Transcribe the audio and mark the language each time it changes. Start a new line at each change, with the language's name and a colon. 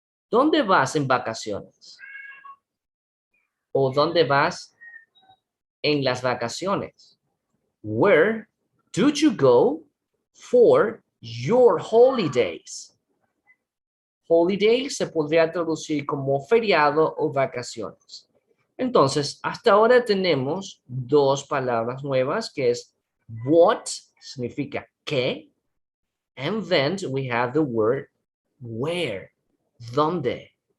Spanish: ¿Dónde vas en vacaciones? ¿O dónde vas en las vacaciones?
English: Where do you go for your holidays?
Spanish: Holidays se podría traducir como feriado o vacaciones. Entonces, hasta ahora tenemos dos palabras nuevas que es what, significa qué,
English: and then we have the word where,
Spanish: dónde.